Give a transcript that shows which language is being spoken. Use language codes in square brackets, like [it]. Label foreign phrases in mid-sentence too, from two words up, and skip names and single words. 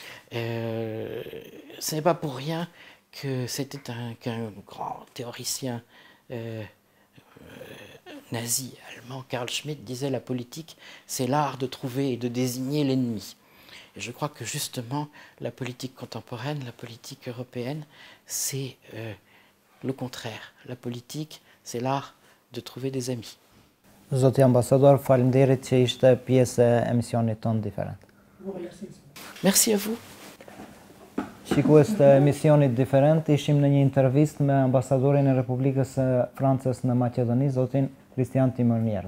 [fr] Ce n'est pas pour rien que c'était qu'un grand théoricien nazi allemand, Carl Schmitt, disait la politique, c'est l'art de trouver et de désigner l'ennemi. Et je crois que justement, la politique contemporaine, la politique européenne, c'est le contraire. La politique, c'est l'art de trouver des amis. [sq] Zoti ambasador, faleminderit që ishte pjesë e emisionit ton Diferent. [fr] Merci à vous. [sq] Shikues të emisionit Diferent, ishim në një intervistë me ambasadorin e Republikës së Francës në Maqedoni, zotin Kristian Timërnjer.